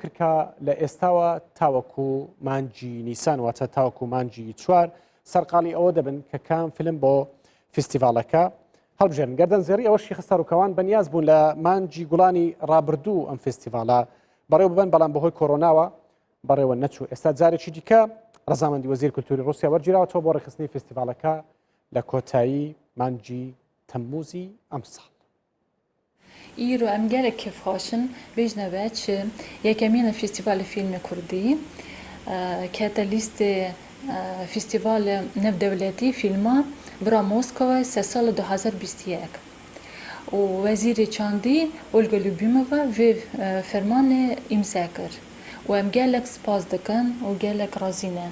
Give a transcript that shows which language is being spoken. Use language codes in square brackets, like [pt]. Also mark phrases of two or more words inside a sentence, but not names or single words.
[ckb] کردکە لە ئێستاوە تاوەکو مانگی نیسان واتە تاوەکو مانگی چوار سەرقاڵی ئەوە دەبن کە کام فیلم بۆ فستیڤاڵەکە هەڵبژێن گەردەنزێڕی ئەوەشی خستەڕووکەوان بەنیاز بوون لە مانگی گوڵانی ڕابردوو ئەم فستیڤاڵە بەڕێوە ببن بەڵام بەهۆی کۆرۆناوە بەڕێوە نەچوو ئێستا جارێکی دیکە ڕەزامەندی وەزیر کولتوری رووسیا وەرگیراوەتەوە بۆ ڕێخستنی فستیڤاڵەکە لە کۆتایی مانگی تەمموزی ئەم ساڵ. [ku] ئیرۆ ئەم gelek kêfxweşin bêjneve çi yekemîn Festîvalê Fîlmê Kurdî kete lîstê Festîvalê Navdewletî Fîlma vira Moskowê sed sala 2021 û Wezîrê Çandî Olga Lyubimova vê fermanê îmza kir û em gelek spas dikin û gelek razî ne.